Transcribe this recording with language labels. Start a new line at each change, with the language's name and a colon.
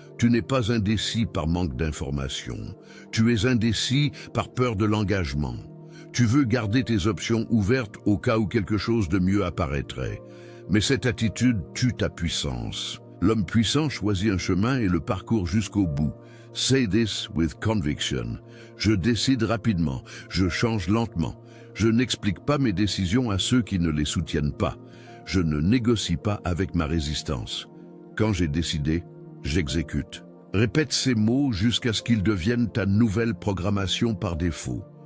French: Tu n'es pas indécis par manque d'information. Tu es indécis par peur de l'engagement. Tu veux garder tes options ouvertes au cas où quelque chose de mieux apparaîtrait. Mais cette attitude tue ta puissance. L'homme puissant choisit un chemin et le parcourt jusqu'au bout.
English: Say this with conviction.
French: Je décide rapidement, je change lentement. Je n'explique pas mes décisions à ceux qui ne les soutiennent pas. Je ne négocie pas avec ma résistance. Quand j'ai décidé, j'exécute. Répète ces mots jusqu'à ce qu'ils deviennent ta nouvelle programmation par défaut.